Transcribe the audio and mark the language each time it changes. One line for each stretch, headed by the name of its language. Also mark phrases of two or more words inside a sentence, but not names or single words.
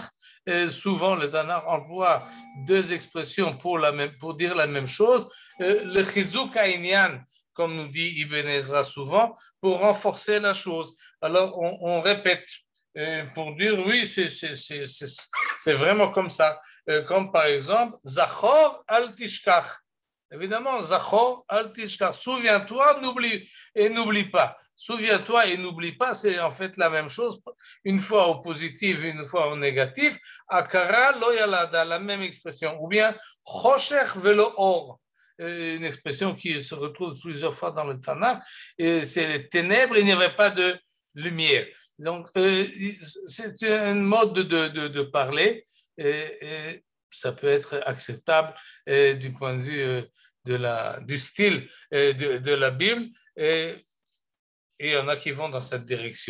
French: Souvent, le Tanakh emploie 2 expressions pour dire la même chose.
Hebrew: Le חיזוק העניין,
French: comme nous dit Ibn Ezra souvent, pour renforcer la chose. Alors, on répète pour dire, oui, c'est vraiment comme ça. Comme par exemple,
Hebrew: זכור אל תשכח. Évidemment, זכור אל תשכח.
French: Souviens-toi, n'oublie pas. Souviens-toi et n'oublie pas, c'est en fait la même chose, une fois au positif, une fois au négatif.
Hebrew: עקרה לא ילדה,
French: la même expression. Ou bien,
Hebrew: חושך ולא אור.
French: Une expression qui se retrouve plusieurs fois dans le Tanakh, et c'est les ténèbres, il n'y avait pas de lumière. Donc, c'est un mode de parler, et ça peut être acceptable du point de vue du style de la Bible, et il y en a qui vont dans cette direction-là.